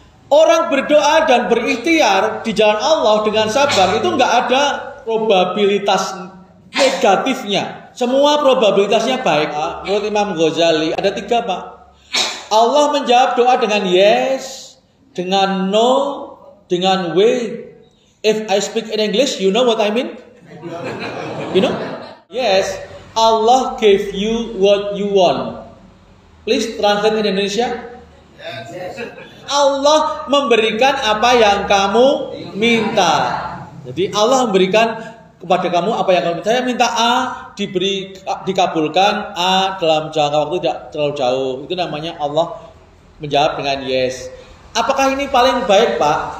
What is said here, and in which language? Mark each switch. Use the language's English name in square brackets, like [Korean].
[Indonesian] Orang berdoa dan berikhtiar di jalan Allah dengan sabar itu enggak ada probabilitas negatifnya. Semua probabilitasnya baik. Menurut Imam Ghazali ada 3 Pak. Allah menjawab doa dengan yes, dengan no, dengan way. [English] If I speak in English, you know what I mean? You know? Yes, Allah gave you what you want. Please translate in Indonesia. [Indonesian] Allah memberikan apa yang kamu minta. Jadi Allah memberikan kepada kamu apa yang kamu minta. Saya minta A, dikabulkan A dalam jangka waktu tidak terlalu jauh. Itu namanya Allah menjawab dengan yes. Apakah ini paling baik Pak?